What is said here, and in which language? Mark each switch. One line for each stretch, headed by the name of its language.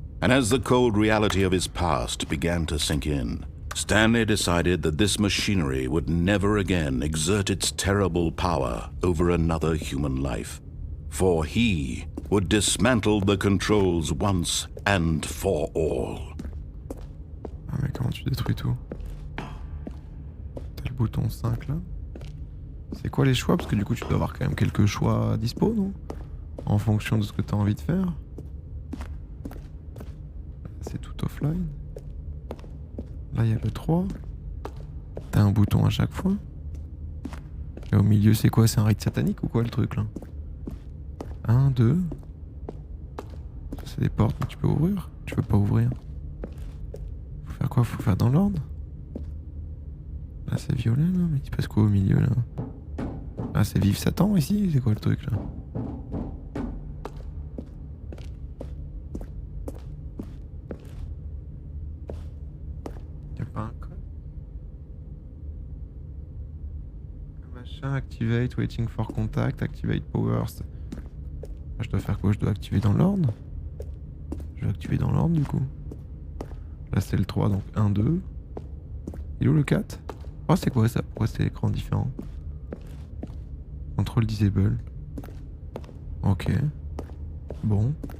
English: And as the cold reality of his past began to sink in, Stanley decided that this machinery would never again exert its terrible power over another human life. For he would dismantle the controls once and for all.
French: Ah mais comment tu détruis tout? T'as le bouton 5 là. C'est quoi les choix? Parce que du coup tu dois avoir quand même quelques choix à dispo, non? En fonction de ce que t'as envie de faire. C'est tout offline. Là il y a le 3. T'as un bouton à chaque fois. Et au milieu c'est quoi? C'est un rite satanique ou quoi le truc là? 1, 2. C'est des portes mais tu peux ouvrir? Tu peux pas ouvrir. Faut faire quoi? Faut faire dans l'ordre? Là c'est violet là, mais il passe quoi au milieu là? Ah c'est vive Satan ici? C'est quoi le truc là? Y'a pas un code?
English: Machin, activate, waiting for contact, activate powers.
French: Ah, je dois faire quoi? Je dois activer dans l'ordre? Je vais activer dans l'ordre du coup. Là c'est le 3 donc 1, 2. Il est où le 4? Oh c'est quoi ça? Pourquoi c'est l'écran différent?
English: Control disable. Ok. Bon.